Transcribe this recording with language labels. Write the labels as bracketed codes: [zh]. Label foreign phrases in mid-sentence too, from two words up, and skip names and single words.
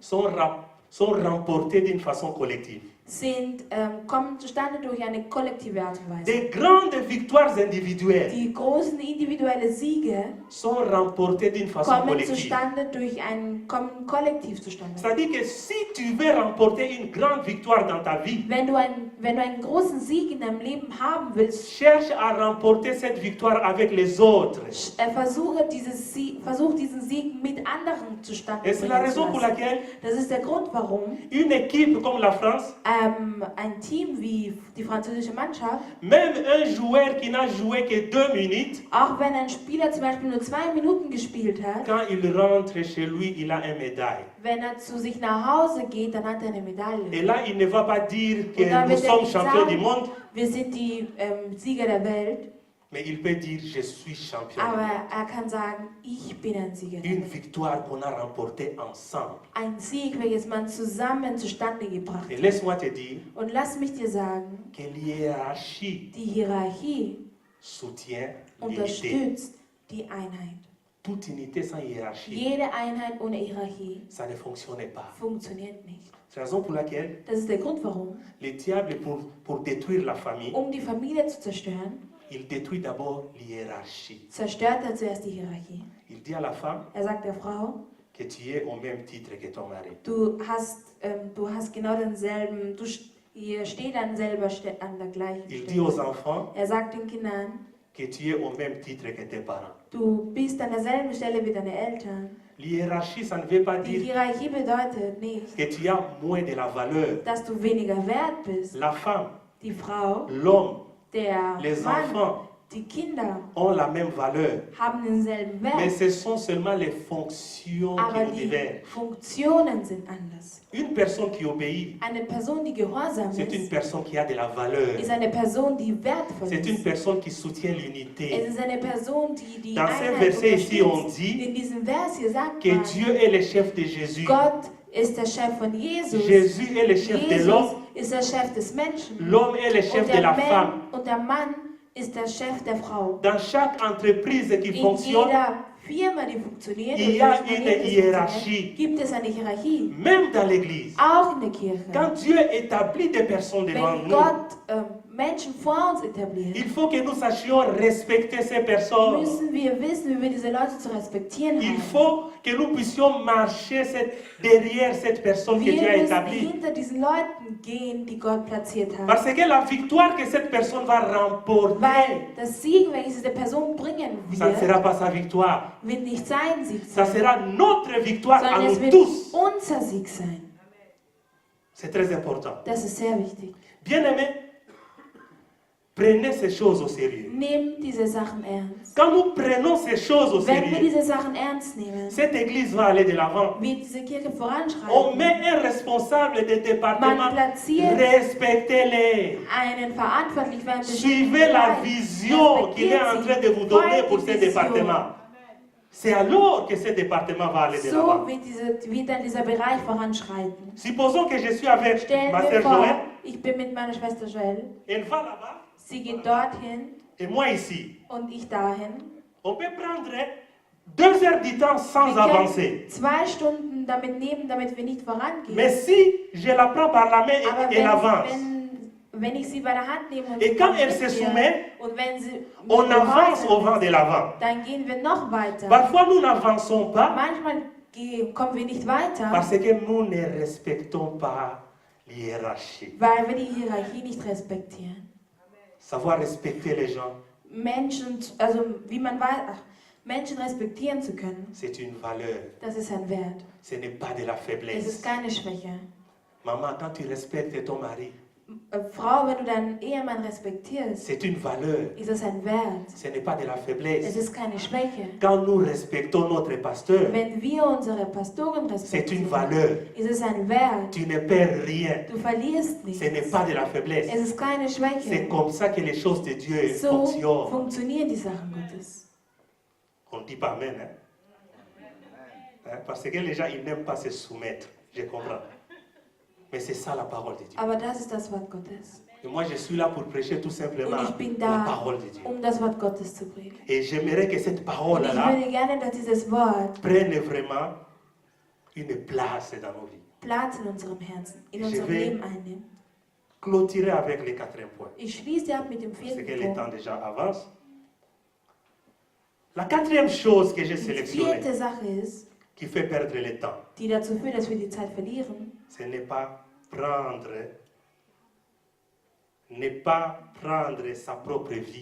[fr] sont remportées d'une façon collective. [de] kommen zustande durch eine kollektive Art und Weise. [fr] Des grandes victoires individuelles [de] Die großen individuellen Siege [fr] sont remportées d'une façon [de] kommen [fr] collective. [de] zustande kommen kollektiv zustande. [fr] C'est-à-dire que si tu veux remporter une grande victoire dans ta vie, [de] Wenn du einen großen Sieg in deinem Leben haben willst, [fr] cherche à remporter cette victoire avec les autres. [de] versuch diesen Sieg mit anderen zustande [fr] Et c'est la [de] bringen zu [fr] raison pour [de] lassen. [fr] laquelle [de] Das ist der Grund, warum [fr] une équipe comme la France, [de] ein Team wie die französische Mannschaft, [fr] même un joueur qui n'a joué que 2 minutes, [de] auch wenn ein Spieler zum Beispiel nur 2 Minuten gespielt hat, [fr] quand il rentre chez lui, il a une médaille. [de] wenn zu sich nach Hause geht, dann hat er eine Medaille. [fr] Et là, il ne va pas dire que [de] Und da [fr] nous [de] wird er [fr] sommes [de] nicht [fr] champions du [de] sagen, [fr] monde, [de] wir sind die Sieger der Welt, [fr] mais il peut dire je suis champion. [de] aber er kann sagen, ich bin ein Sieger der [fr] Une [de] Welt. [fr] victoire qu'on a remportée ensemble. [de] Ein Sieg, welches man zusammen zustande gebracht [fr] Et [de] hat. [fr] laisse-moi te dire [de] Und lass mich dir sagen, [fr] que l'hiérarchie [de] die Hierarchie [fr] soutient l'unité. [de] unterstützt die Einheit. [fr] Toute unité sans hiérarchie, [de] Jede Einheit ohne Hierarchie [fr] ça ne fonctionne pas. [de] funktioniert nicht. [fr] C'est la raison pour laquelle [de] Das ist der Grund, warum. [fr] le diable, pour détruire la famille, [de] Um die Familie zu zerstören, [fr] il détruit d'abord l'hiérarchie. [de] zerstört er zuerst die Hierarchie. [fr] Il dit à la femme [de] Er sagt der Frau, [fr] que tu es au même titre que ton mari. [de] du hast genau denselben, ihr steht an der gleichen [fr] Il dit aux [de] Stelle. [fr] enfants [de] Er sagt den Kindern, [fr] que tu es au même titre que tes parents. [de] du bist an derselben Stelle wie deine Eltern. [fr] L'hiérarchie, ça ne veut pas [de] Die [fr] dire [de] Hierarchie bedeutet nicht, [fr] que tu as moins de la valeur. [de] dass du weniger wert bist. [fr] La femme, [de] Die Frau, [fr] l'homme, [de] der [fr] les [de] Mann, [fr] enfants [de] die Kinder [fr] ont la même valeur. [de] haben denselben [fr] Mais [de] Wert, [fr] ce sont seulement les fonctions qui [de] aber [fr] nous [de] die [fr] divergent. [de] Funktionen sind anders. [fr] Une personne qui obéit, [de] Eine Person, die gehorsam [fr] c'est une [de] ist, [fr] personne qui a de la valeur. [de] ist eine Person, die wertvoll [fr] C'est une [de] ist. [fr] personne qui soutient [de] Es [fr] l'unité. [de] ist eine Person, die [fr] Dans ce [de] Einheit [fr] verset ici, on [de] unterstützt. [fr] dit [de] In diesem Vers hier sagt [fr] que [de] man, [fr] Dieu est le chef de Jésus. [de] Gott ist der Chef von Jesus. [fr] Jésus est le chef de [de] Jesus [fr] l'homme. [de] ist der Chef des Menschen. [fr] L'homme est le chef [de] Und [fr] de la femme. [de] und der Mann ist der Chef der Frau. [fr] Dans chaque entreprise qui [de] In [fr] fonctionne, [de] jeder Firma, die funktioniert, [fr] il y [de] oder [fr] a [de] jedes [fr] une [de] Unternehmen, das [fr] Hiérarchie. [de] funktioniert, gibt es eine Hierarchie. [fr] même dans l'église, [de] Auch in der Kirche. [fr] quand Dieu établit des personnes devant [de] Wenn [fr] nous, [de] Gott Menschen vor uns etabliert, [fr] il faut que nous sachions respecter ces personnes. [de] müssen wir wissen, wie wir diese Leute zu respektieren [fr] Il [de] haben. [fr] faut que nous puissions marcher derrière cette personne que [de] Wir [fr] Dieu a [de] müssen [fr] établie. [de] hinter diesen Leuten gehen, die Gott platziert hat. [fr] Parce que la victoire que cette personne va remporter, [de] Weil das Sieg, welches diese Person bringen [fr] ça ne sera [de] wird, [fr] pas sa victoire. [de] wird nicht sein Sieg [fr] Ça [de] sein, [fr] sera notre victoire à [de] sondern es [fr] nous [de] wird [fr] tous. [de] unser Sieg sein. [fr] C'est très important. [de] Das ist sehr wichtig. [fr] Bien-aimés, prenez ces choses au sérieux. [de] Nehmt diese Sachen ernst. [fr] Quand nous prenons ces choses au [de] Wenn wir [fr] sérieux, [de] diese Sachen ernst nehmen, [fr] cette église va aller de l'avant. [de] wird diese Kirche [fr] On [de] voranschreiten. [fr] met un responsable de département, [de] Man platziert [fr] respectez-les. [de] einen verantwortlich für einen [fr] Suivez la vision qu'il est en train de vous donner pour ce département. C'est alors que ce département va aller de [de] So [fr] l'avant. [de] wird dann dieser Bereich voranschreiten. [fr] Supposons que je suis avec [de] Stellen [fr] ma [de] wir [fr] sœur [de] vor, Joël, ich bin mit meiner Schwester Joelle, [fr] elle va là-bas [de] sie geht dorthin [fr] et moi ici. [de] und ich dahin. [fr] On peut prendre 2 heures du temps sans [de] Wir [fr] avancer. [de] können 2 Stunden damit nehmen, damit wir nicht vorangehen. [fr] Mais si je la prends par la main, [de] Aber [fr] elle avance. [de] wenn ich sie bei der Hand nehme und [fr] Et [de] sie [fr] quand [de] kommt [fr] elle [de] mit [fr] se [de] mir, [fr] soumet, [de] und wenn sie [fr] on [de] mir [fr] avance au [de] gehorcht, [fr] vent de l'avant. [de] dann gehen wir noch weiter. [fr] Parfois, nous n'avançons pas [de] Manchmal kommen wir nicht weiter, [fr] parce que nous ne respectons pas l'hiérarchie. [de] weil wir die Hierarchie nicht respektieren. [fr] Savoir respecter les gens, [de] Menschen, also wie man weiß, Menschen respektieren zu können, [fr] c'est une valeur. [de] das ist ein Wert. [fr] Ce n'est pas de la [de] Es ist [fr] faiblesse. [de] keine Schwäche. [fr] Maman, quand tu respectes ton mari, [de] Frau, wenn du deinen Ehemann respektierst, [fr] C'est une valeur. [de] ist es ein Wert. [fr] Ce n'est pas de la [de] Es [fr] faiblesse. [de] ist keine Schwäche. [fr] Quand nous respectons notre pasteur, [de] Wenn wir unsere Pastoren [fr] c'est une [de] respektieren, [fr] valeur. [de] ist es ein Wert. [fr] Tu ne perds rien. [de] Du verlierst [fr] Ce [de] nichts. [fr] n'est pas de la faiblesse. [de] Es ist keine [fr] C'est [de] Schwäche. [fr] comme ça que les choses de Dieu [de] So [fr] fonctionnent. [de] funktionieren die Sachen Gottes. [fr] On ne dit pas Amen. Parce que les gens, ils n'aiment pas se soumettre. Je comprends. Mais c'est ça la parole de Dieu. [de] Aber das ist das Wort Gottes. [fr] Et moi, je suis là pour prêcher tout simplement [de] Und ich bin [fr] la [de] da, [fr] parole de Dieu. [de] das Wort Gottes zu predigen. [fr] Et j'aimerais que cette [de] Und ich [fr] parole-là [de] würde gerne, dass dieses Wort [fr] prenne vraiment une place dans nos vies. [de] Platz in unserem Herzen, in [fr] Je [de] unserem [fr] vais- [de] Leben einnimmt. [fr] Clôturer avec le quatrième point. [de] Ich schließe ab mit dem [fr] Parce que [de] vierten [fr] le temps [de] Punkt. [fr] déjà avance. La quatrième chose que j'ai [de] Die [fr] sélectionnée, [de] vierte Sache ist, [fr] qui fait perdre le temps, [de] die dazu führt, dass wir die Zeit verlieren, [fr] ce n'est pas prendre sa propre vie.